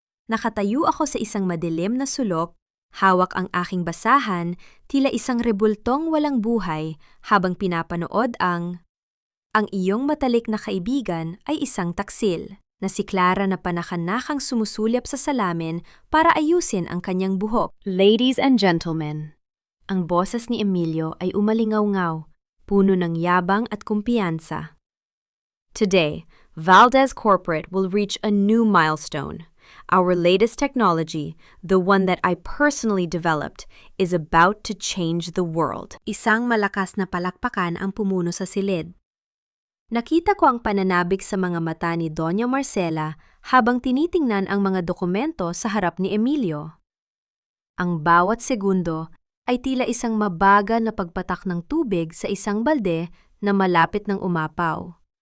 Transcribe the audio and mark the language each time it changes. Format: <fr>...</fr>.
<tl>Nakatayo ako sa isang madilim na sulok, hawak ang aking basahan, tila isang rebultong walang buhay habang pinapanood ang iyong matalik na kaibigan ay isang taksil, na si Clara na panakanakang sumusulyap sa salamin para ayusin ang kanyang buhok.</tl> <en>Ladies and gentlemen,</en> <tl>ang boses ni Emilio ay umalingaw-ngaw, puno ng yabang at kumpiyansa.</tl> <en>Today, Valdez Corporate will reach a new milestone. Our latest technology, the one that I personally developed, is about to change the world.</en> <tl>Isang malakas na palakpakan ang pumuno sa silid. Nakita ko ang pananabik sa mga mata ni Doña Marcela habang tinitingnan ang mga dokumento sa harap ni Emilio. Ang bawat segundo ay tila isang mabagal na pagpatak ng tubig sa isang balde na malapit ng umapaw.</tl>